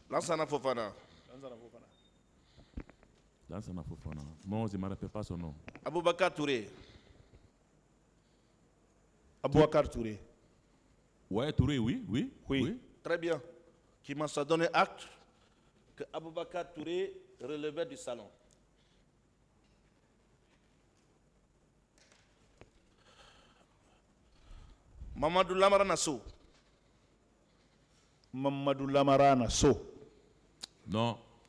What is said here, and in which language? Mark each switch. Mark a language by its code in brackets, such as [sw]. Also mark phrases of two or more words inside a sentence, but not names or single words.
[fr] Lansana Fofana. Non, je ne me rappelle pas son nom. Aboubakar Touré. Aboubakar Touré. Ouais, Touré, oui. Très bien. Qui m'a donné acte que Aboubakar Touré relevait du salon. Mamadou Lamara Nassou. Mamadou Lamara Nassou. Non.